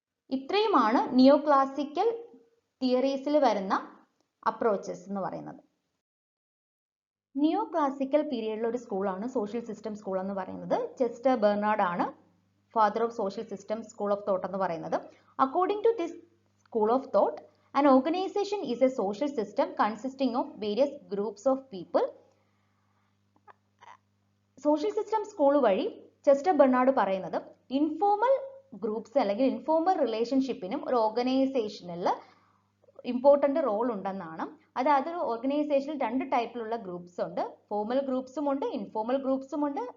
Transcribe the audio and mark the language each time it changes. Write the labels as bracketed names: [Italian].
[Malayalam] ഇത്രയുമാണ് നിയോ ക്ലാസിക്കൽ തിയറീസിൽ വരുന്ന അപ്രോച്ചസ് എന്ന് പറയുന്നത്. നിയോ ക്ലാസിക്കൽ പീരിയഡിൽ ഒരു സ്കൂളാണ് സോഷ്യൽ സിസ്റ്റം സ്കൂൾ എന്ന് പറയുന്നത്. ചെസ്റ്റർ ബെർണാഡ് ആണ് father of social system school of thought എന്ന് പറയുന്നത്. [English] According to this school of thought, an organization is a social system consisting of various groups of people. [Malayalam] Social system school വഴി Chester Bernard പറയുന്നത് informal groups അല്ലെങ്കിൽ informal റിലേഷൻഷിപ്പിനും ഒരു ഓർഗനൈസേഷനിൽ important role ഉണ്ടെന്നാണ്. അതായത് ഒരു ഓർഗനൈസേഷനിൽ രണ്ട് ടൈപ്പിലുള്ള ഗ്രൂപ്പ്സ് ഉണ്ട്. ഫോർമൽ ഗ്രൂപ്പ്സും ഉണ്ട്, ഇൻഫോർമൽ ഗ്രൂപ്പ്സും ഉണ്ട്.